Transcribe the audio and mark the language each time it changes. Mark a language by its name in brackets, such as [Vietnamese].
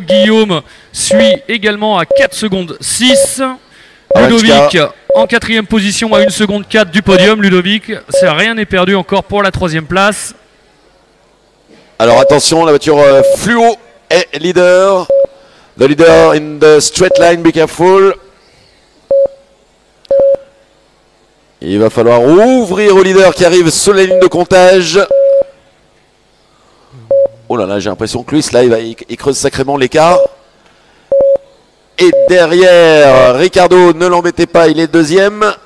[French] Guillaume suit également à 4 secondes 6. Ludovic en 4e position à 1 seconde 4 du podium. Ludovic, rien n'est perdu encore pour la 3e place. Alors attention, la voiture fluo est leader. [English] The leader in the straight line, be careful. [French] Il va falloir ouvrir au leader qui arrive sur la ligne de comptage. Oh là là, j'ai l'impression que Louis, là, il creuse sacrément l'écart. Et derrière, Ricardo, ne l'embêtez pas, il est deuxième.